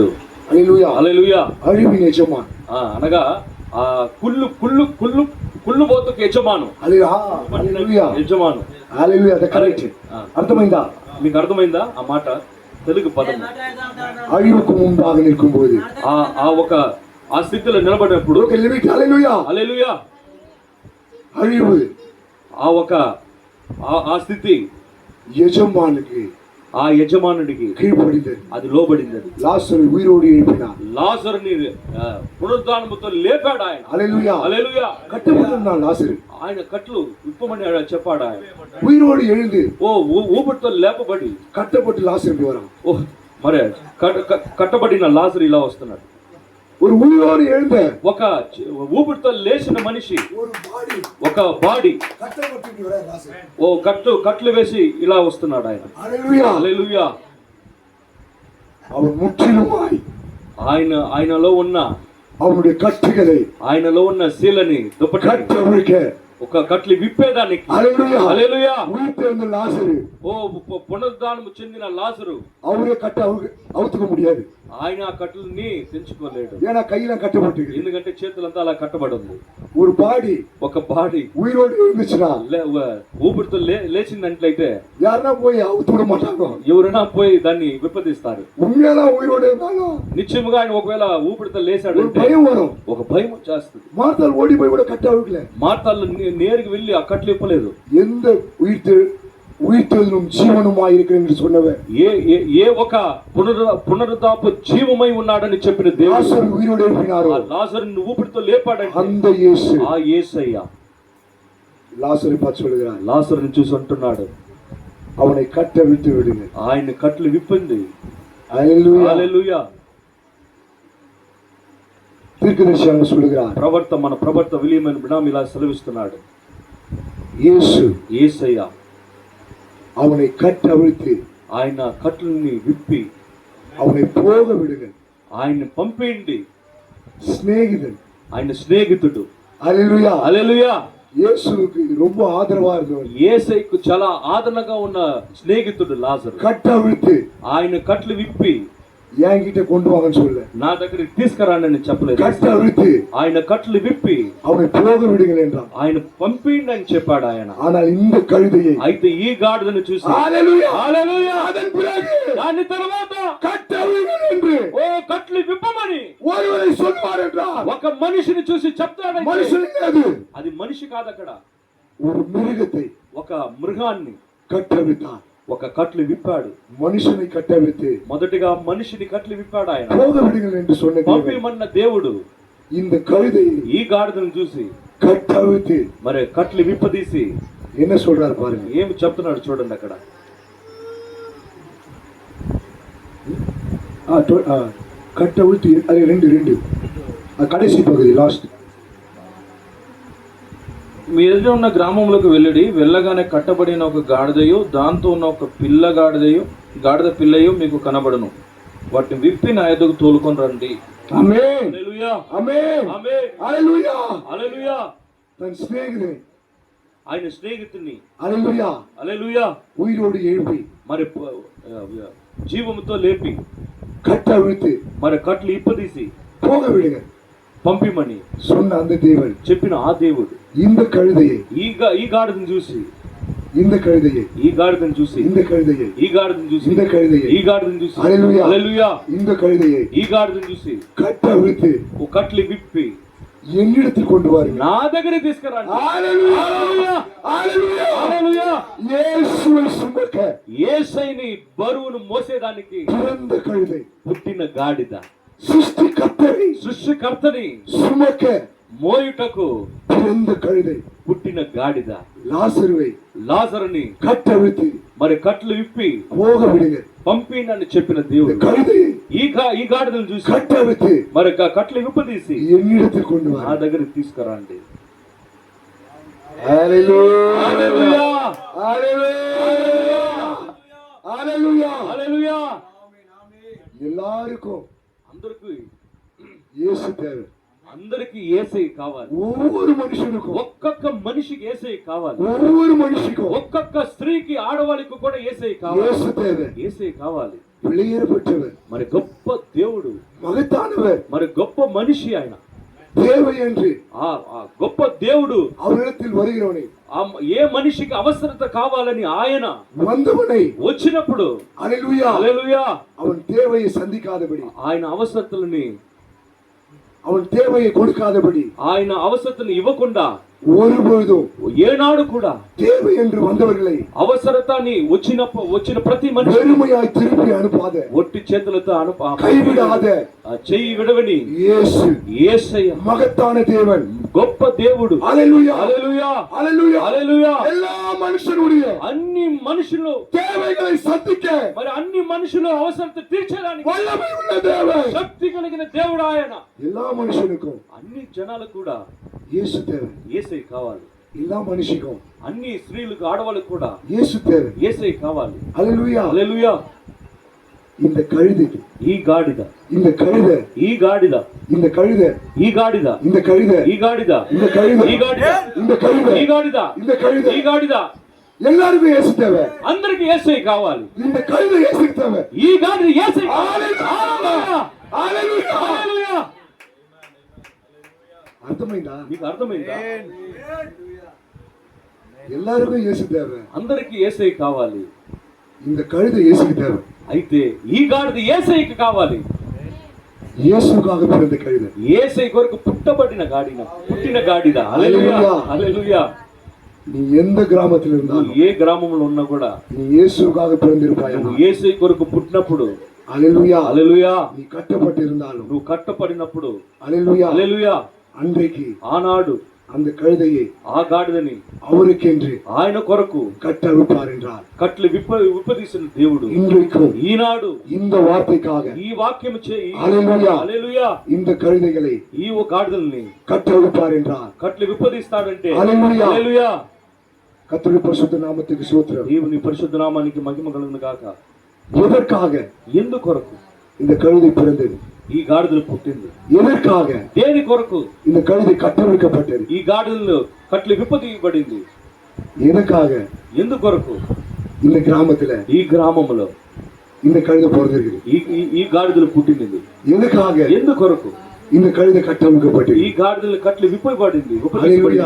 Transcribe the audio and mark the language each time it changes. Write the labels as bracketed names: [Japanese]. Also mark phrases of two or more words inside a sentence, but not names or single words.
[Tamil] ஹalleluya [Telugu] హల్లెలూయా [Tamil] அழிவின் எஜமான் [Telugu] అనగా ఆ కుళ్ళుబోతుకు యజమాను. [Tamil] ஹalleluya [Telugu] యజమాను. [Tamil] ஹalleluya அது கரெக்ட். [Telugu] అర్థమైందా? మీకు అర్థమైందా ఆ మాట? తెలుగు పదం. [Tamil] அழிவுக்கு முன்பாக நிற்கும்போது [Telugu] ఆ స్థితిలో నిలబడినప్పుడు [Tamil] ஹalleluya [Telugu] హల్లెలూయా [Tamil] அழிவு [Telugu] ఆ స్థితి [Tamil] எஜமானுக்கு [Telugu] ఆ యజమానుడికి [Tamil] கீழ்ப்படிந்தது. [Telugu] అది లోబడింది. [Tamil] லாசரு உயிரோடு எழுப்பினார். [Telugu] లాజరుని పునరుద్ధానముతో లేపాడు ఆయన. [Tamil] ஹalleluya [Telugu] హల్లెలూయా [Tamil] கட்டப்பட்டிருந்தான் லாசரு. [Telugu] ఆయన కట్లు విప్పమని చెప్పాడు ఆయన. [Tamil] உயிரோடு எழுந்து [Telugu] ఊపిరితో లేపబడి [Tamil] கட்டப்பட்டு லாசருக்கு வரான். [Telugu] మరి కట్టబడిన లాజరు ఇలా వస్తున్నాడు. [Tamil] ஒரு உயிரோடு எழுந்த [Telugu] ఒక ఊపిరితో లేచిన మనిషి ఒక బాడీ [Tamil] கட்டப்பட்டு வர லாசரு. [Telugu] కట్లు వేసి ఇలా వస్తున్నాడు ఆయన. [Tamil] ஹalleluya [Telugu] హల్లెలూయా [Tamil] அவன் முற்றிலுமாய் [Telugu] ఆయనలో ఉన్న [Tamil] அவனுடைய கட்டுகளை [Telugu] ఆయనలో ఉన్న శీలని [Tamil] கட்டவிழ்க்க [Telugu] ఒక కట్లు విప్పేదానికి [Tamil] ஹalleluya [Telugu] హల్లెలూయా [Tamil] உயிர்த்தெழுந்த லாசரு [Telugu] పునరుద్ధానము చెందిన లాజరు [Tamil] அவரே கட்ட அவுத்துக்க முடியாது. [Telugu] ఆయన ఆ కట్లని తెంచుకోలేడు. [Tamil] ஏன்னா கையில கட்டப்பட்டு [Telugu] ఎందుకంటే చేతులంతా అలా కట్టబడి ఉంది. [Tamil] ஒரு பாடி [Telugu] ఒక బాడీ [Tamil] உயிரோடு இருந்துச்சுன்னா [Telugu] ఊపిరితో లేచిందంట్లయితే [Tamil] யாருன்னா போய் அவுத்து விட மாட்டாங்க. [Telugu] ఎవరైనా పోయి దాన్ని విప్పదీస్తారు. [Tamil] உண்மையெல்லாம் உயிரோடு இருந்தாலும் [Telugu] నిశ్చయముగా ఆయన ఒకవేళ ఊపిరితో లేచాడు [Tamil] ஒரு பயம் வரும். [Telugu] ఒక భయం వచ్చేస్తుంది. [Tamil] மார்த்தாள் ஓடி போய் கூட கட்ட அவுக்கல. [Telugu] మార్తాలు నేరుగా వెళ్ళి ఆ కట్లు ఇప్పలేదు. [Tamil] எந்த உயிர்த்தெழும் ஜீவனுமாய் இருக்கிறேன் என்று சொன்னவர் [Telugu] ఏ ఒక పునరుద్ధాపు జీవమై ఉన్నాడని చెప్పిన దేవుడు [Tamil] லாசரு உயிரோடு எழுப்பினாரோ [Telugu] లాజరుని ఊపిరితో లేపాడంటే [Tamil] அந்த இயேசு [Telugu] ఆ యేసయ్య [Tamil] லாசரை பார்த்து சொல்கிறார், [Telugu] లాజరుని చూసి అంటున్నాడు [Tamil] அவனை கட்ட விட்டு விடுங்க. [Telugu] ఆయన కట్లు విప్పింది. [Tamil] ஹalleluya [Telugu] హల్లెలూయా [Tamil] தீர்க்கதரிசியாக சொல்கிறார், [Telugu] మన ప్రవర్త విలియమైన బిడాం ఇలా సెలవిస్తున్నాడు. [Tamil] இயேசு [Telugu] యేసయ్య [Tamil] அவனை கட்ட அவிழ்த்து [Telugu] ఆయన కట్లని విప్పి [Tamil] அவனை போக விடுங்க. [Telugu] ఆయన్ని పంపేయండి. [Tamil] சிநேகிதன் [Telugu] ఆయన స్నేహితుడు. [Tamil] ஹalleluya [Telugu] హల్లెలూయా [Tamil] இயேசுவுக்கு ரொம்ப ஆதரவா இருந்தவர். [Telugu] యేసయ్యకు చాలా ఆదరణగా ఉన్న స్నేహితుడు లాజరు. [Tamil] கட்ட அவிழ்த்து [Telugu] ఆయన కట్లు విప్పి [Tamil] என்கிட்ட கொண்டு வாங்கன்னு சொல்ல, [Telugu] నా దగ్గరికి తీసుకురానని చెప్పలేదు. [Tamil] கட்ட அவிழ்த்து [Telugu] ఆయన కట్లు విప్పి [Tamil] அவனை போக விடுங்கள் என்றான். [Telugu] ఆయన పంపిండి అని చెప్పాడు ఆయన. [Tamil] ஆனால் இந்த கழுதையை [Telugu] అయితే ఈ గాడిదను చూసి [Tamil] ஹalleluya [Telugu] హల్లెలూయా [Tamil] அதன் பிறகு [Telugu] దాని తర్వాత [Tamil] கட்ட அவிழ்ங்கள் என்று [Telugu] కట్లు విప్పమని [Tamil] ஒருவரை சொல்வார் என்றால் [Telugu] ఒక మనిషిని చూసి చెప్తాడు. [Tamil] மனுஷனுக்கு [Telugu] అది మనిషి కాదు, అక్కడ [Tamil] ஒரு மிருகத்தை [Telugu] ఒక మృగాన్ని [Tamil] கட்டவிழ்த்தார். [Telugu] ఒక కట్లు విప్పాడు. [Tamil] மனுஷனை கட்டவிழ்த்து [Telugu] మొదటిగా మనిషిని కట్లు విప్పాడు ఆయన. [Tamil] போக விடுங்கள் என்று சொன்ன தேவன் [Telugu] పంపిమన్న దేవుడు [Tamil] இந்த கழுதையை [Telugu] ఈ గాడిదను చూసి [Tamil] கட்டவிழ்த்து [Telugu] మరి కట్లు విప్పదీసి [Tamil] என்ன சொல்றாரு பாருங்க. [Telugu] ఏమి చెప్తున్నాడు చూడండి అక్కడ. [Tamil] கட்டவிழ்த்து அது ரெண்டு கடைசி பகுதி லாஸ்ட். [Telugu] మీ ఎదుట ఉన్న గ్రామంలోకి వెళ్ళడి, వెళ్ళగానే కట్టబడిన ఒక గాడిదయు దాంతో ఉన్న ఒక గాడిద పిల్లయు మీకు కనబడును. వాటిని విప్పి నా ఎదుగు తోలుకొని రండి. ఆమేన్, హల్లెలూయా, ఆమేన్, ఆమేన్, హల్లెలూయా. హల్లెలూయా. [Tamil] தன் சிநேகிதனை [Telugu] ఆయన స్నేహితుని హల్లెలూయా హల్లెలూయా [Tamil] உயிரோடு எழுப்பி [Telugu] మరి జీవముతో లేపి [Tamil] கட்டவிழ்த்து [Telugu] మరి కట్లు ఇప్పదీసి [Tamil] போக விடுங்க [Telugu] పంపిమని [Tamil] சொன்ன அந்த தேவன், [Telugu] చెప్పిన ఆ దేవుడు [Tamil] இந்த கழுதையை, [Telugu] ఈ గాడిదను చూసి, [Tamil] இந்த கழுதையை, [Telugu] ఈ గాడిదను చూసి, [Tamil] இந்த கழுதையை, [Telugu] ఈ గాడిదను చూసి, [Tamil] இந்த கழுதையை, [Telugu] ఈ గాడిదను చూసి, హల్లెలూయా, హల్లెలూయా, [Tamil] இந்த கழுதையை, [Telugu] ఈ గాడిదను చూసి [Tamil] கட்டவிழ்த்து [Telugu] ఓ కట్లు విప్పి [Tamil] என்னிடத்தில் கொண்டு வாருங்கள். [Telugu] నా దగ్గరికి తీసుకురండి. హల్లెలూయా, హల్లెలూయా, హల్లెలూయా, హల్లెలూయా. [Tamil] యేసుவை சுமக்க [Telugu] యేసయ్యని బరువును మోసేదానికి [Tamil] பிறந்த கழுதை, [Telugu] పుట్టిన గాడిద, [Tamil] சிருஷ்டிகர்த்தரை [Telugu] సృష్టికర్తని [Tamil] சுமக்க [Telugu] మోయుటకు [Tamil] பிறந்த கழுதை, [Telugu] పుట్టిన గాడిద, [Tamil] లాజరుவை [Telugu] లాజరుని [Tamil] கட்டவிழ்த்து [Telugu] మరి కట్లు విప్పి [Tamil] போக விடுங்க. [Telugu] పంపినని చెప్పిన [Tamil] இந்த [Telugu] దేవుడు [Tamil] கழுதையை [Telugu] ఈ గాడిదను చూసి [Tamil] கட்டவிழ்த்து [Telugu] మరి కట్లు విప్పదీసి [Tamil] என்னிடத்தில் கொண்டு [Telugu] నా [Tamil] வா. [Telugu] దగ్గరికి తీసుకురండి. [Tamil] ஹalleluya, [Telugu] హల్లెలూయా, [Tamil] ஹalleluya, ஹalleluya. [Telugu] హల్లెలూయా. [Tamil] எல்லாருக்கும் [Telugu] అందరికి [Tamil] இயேசு தேவை. [Telugu] అందరికి యేసయ్య కావాలి. [Tamil] ஒவ்வொரு மனுஷனுக்கும், [Telugu] ఒక్కొక్క మనిషికి యేసయ్య కావాలి. [Tamil] ஒவ்வொரு மனுஷனுக்கும் [Telugu] ఒక్కొక్క స్త్రీకి ఆడవాళ్ళకి కూడా యేసయ్య కావాలి. [Tamil] இயேசு தேவை. [Telugu] యేసయ్య కావాలి. [Tamil] வெளியேற பெற்றவர், [Telugu] మరి గొప్ప దేవుడు, [Tamil] மகத்தானவர், [Telugu] మరి గొప్ప మనిషి ఆయన. [Tamil] தேவை என்று [Telugu] ఆ గొప్ప దేవుడు [Tamil] அவரிடத்தில் வருகிறவனை, [Telugu] ఏ మనిషికి అవసరత కావాలని ఆయన [Tamil] வந்தவனை [Telugu] వచ్చినప్పుడు [Tamil] ஹalleluya, [Telugu] హల్లెలూయా, [Tamil] அவன் தேவையை சந்திக்காதபடி, [Telugu] ఆయన అవసరతలని, [Tamil] அவன் தேவையை கொடுக்காதபடி, [Telugu] ఆయన అవసరతను ఇవ్వకుండా [Tamil] ஒருபொழுதும் [Telugu] ఏనాడు కూడా [Tamil] தேவை என்று வந்தவர்களை [Telugu] అవసరతని వచ్చిన ప్రతి మనిషి [Tamil] வெறுமையாய் திருப்பி அனுப்பாத, [Telugu] ఒట్టి చేతులతో [Tamil] கைவிடாத [Telugu] చెయ్యి విడవని [Tamil] இயேசு [Telugu] యేసయ్య [Tamil] மகத்தான தேவன், [Telugu] గొప్ప దేవుడు. [Tamil] ஹalleluya, [Telugu] హల్లెలూయా, [Tamil] ஹalleluya, [Telugu] హల్లెలూయా. [Tamil] எல்லா மனுஷனுடைய [Telugu] అన్ని మనుషులు [Tamil] தேவைகளை சந்திக்க [Telugu] మరి అన్ని మనుషులు అవసరత తీర్చడానికి [Tamil] வல்லமை உள்ள தேவன், [Telugu] శక్తి కలిగిన దేవుడు ఆయన. [Tamil] எல்லா மனுஷனுக்கும் [Telugu] అన్ని జనాలకు కూడా [Tamil] இயேசு தேவை. [Telugu] యేసయ్య కావాలి. [Tamil] எல்லா மனுஷனுக்கும் [Telugu] అన్ని స్త్రీలకు ఆడవాళ్ళకు కూడా [Tamil] இயேசு தேவை. [Telugu] యేసయ్య కావాలి. [Tamil] ஹalleluya. [Telugu] హల్లెలూయా. [Tamil] இந்த கழுதைக்கு, [Telugu] ఈ గాడిద, [Tamil] இந்த கழுதை, [Telugu] ఈ గాడిద, [Tamil] இந்த கழுதை, [Telugu] ఈ గాడిద, [Tamil] இந்த கழுதை, [Telugu] ఈ గాడిద, [Tamil] இந்த கழுதை, [Telugu] ఈ గాడిద, [Tamil] இந்த கழுதை, [Telugu] ఈ గాడిద, [Tamil] இந்த கழுதை, [Telugu] ఈ గాడిద, [Tamil] எல்லாருக்கும் இயேசு தேவை. [Telugu] అందరికి యేసయ్య కావాలి. [Tamil] இந்த கழுதை இயேசுக்கு தேவை. [Telugu] ఈ గాడిద యేసయ్య కావాలి. [Tamil] ஹalleluya, ஹalleluya. [Telugu] హల్లెలూయా. అర్థమైందా? మీకు అర్థమైందా? [Tamil] எல்லாருக்கும் இயேசு தேவை. [Telugu] అందరికి యేసయ్య కావాలి. [Tamil] இந்த கழுதை இயேசுக்கு தேவை. [Telugu] అయితే ఈ గాడిద యేసయ్యకి కావాలి. [Tamil] இயேசுக்காக பிறந்த கழுதை, [Telugu] యేసయ్య కొరకు పుట్టిన గాడిద. హల్లెలూయా, హల్లెలూయా. [Tamil] நீ எந்த கிராமத்தில் [Telugu] నువ్వు [Tamil] இருந்தாலும் [Telugu] ఏ గ్రామంలో ఉన్నా కూడా [Tamil] நீ இயேசுக்காக பிறந்திருப்பாய். [Telugu] నువ్వు యేసయ్య కొరకు పుట్టినప్పుడు, [Tamil] ஹalleluya, [Telugu] హల్లెలూయా, [Tamil] நீ கட்டப்பட்டு இருந்தாலும், [Telugu] నువ్వు కట్టపడినప్పుడు, [Tamil] ஹalleluya, [Telugu] హల్లెలూయా, [Tamil] அன்றைக்கு [Telugu] ఆనాడు [Tamil] அந்த கழுதையை [Telugu] ఆ గాడిదని [Tamil] அவருக்கென்று [Telugu] ఆయన కొరకు [Tamil] கட்டவிழ்ப்பார் என்றார். [Telugu] కట్లు విప్పదీసిన దేవుడు [Tamil] இன்றைக்கும் [Telugu] ఈనాడు [Tamil] இந்த வார்த்தைக்காக [Telugu] ఈ వాక్యం చేయి, హల్లెలూయా, హల్లెలూయా, [Tamil] இந்த கழுதைகளை [Telugu] ఈ గాడిదల్ని [Tamil] கட்டவிழ்ப்பார் என்றார். [Telugu] కట్లు విప్పదీస్తాడంటే హల్లెలూయా. హల్లెలూయా. [Tamil] கர்த்தருடைய பரிசுத்த நாமத்துக்கு ஸ்தோத்திரம். [Telugu] దేవుని పరిశుద్ధ నామానికి మహిమ కలుగును గాక. [Tamil] எதற்காக [Telugu] ఎందుకొరకు [Tamil] இந்த கழுதை பிறந்தது? [Telugu] ఈ గాడిదలు పుట్టింది? [Tamil] எதற்காக [Telugu] దేని కొరకు [Tamil] இந்த கழுதை கட்டவிழ்க்கப்பட்டது? [Telugu] ఈ గాడిదలు కట్లు విప్పదీయబడింది? [Tamil] எதற்காக [Telugu] ఎందుకొరకు [Tamil] இந்த கிராமத்துல [Telugu] ఈ గ్రామంలో [Tamil] இந்த கழுதை பிறந்திருக்குது? [Telugu] ఈ గాడిదలు పుట్టినది? [Tamil] எதுக்காக [Telugu] ఎందుకొరకు [Tamil] இந்த கழுதை கட்டவிழ்க்கப்பட்டது? [Telugu] ఈ గాడిదలు కట్లు విప్పబడింది, హల్లెలూయా.